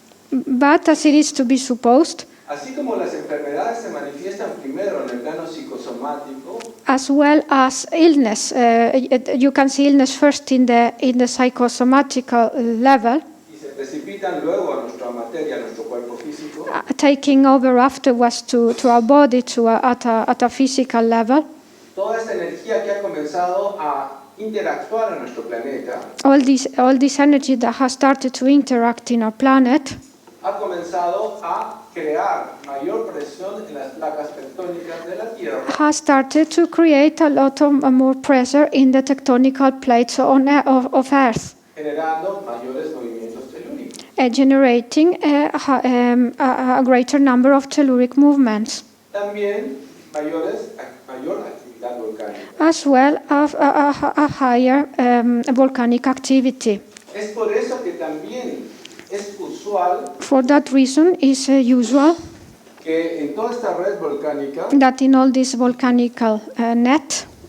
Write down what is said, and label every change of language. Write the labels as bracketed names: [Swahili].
[English] But as it is to be supposed, [Spanish] así como las enfermedades se manifiestan primero en el plano psicosomático, [English] as well as illness, you can see illness first in the psychosomatical level, [Spanish] y se precipitan luego a nuestra materia, a nuestro cuerpo físico, [English] taking over afterwards to our body at a physical level. [Spanish] toda esta energía que ha comenzado a interactuar en nuestro planeta, [English] All this energy that has started to interact in our planet [Spanish] ha comenzado a crear mayor presión en las placas tectónicas de la Tierra, [English] has started to create a lot of more pressure in the tectonical plates of Earth, [Spanish] generando mayores movimientos telúricos. [English] Generating a greater number of telluric movements, [Spanish] También mayor actividad volcánica. [English] as well as a higher volcanic activity. [Spanish] Es por eso que también es usual [English] For that reason, it's usual [Spanish] que en toda esta red volcánica [English] that in all this volcanical net,